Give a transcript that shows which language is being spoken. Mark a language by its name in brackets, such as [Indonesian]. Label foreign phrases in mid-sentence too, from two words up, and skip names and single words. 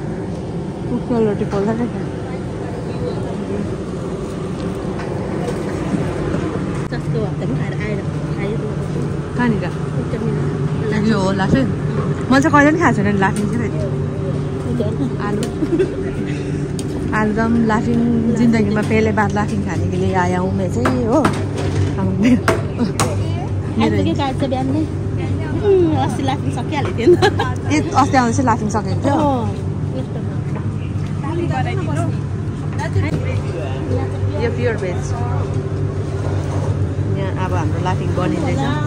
[Nepali] उखुवा रोटी पोल्दा नै कहाँनिर यो हो लाफिङ। म चाहिँ कहिले पनि खाएको छैन नि लाफिङ चाहिँ। आलुदम लाफिङ जिन्दगीमा [Hindi] पहले बार लाफिङ खाने के लिए आया हूँ मैं [Nepali] चाहिँ हो। अस्ति लाफिङ सकिहाल्यो थियो ए अस्ति आउँदा चाहिँ लाफिङ सकेको थियो। यो [English] pure veg. [Nepali] यहाँ अब हाम्रो लाफिङ बनिँदैछ।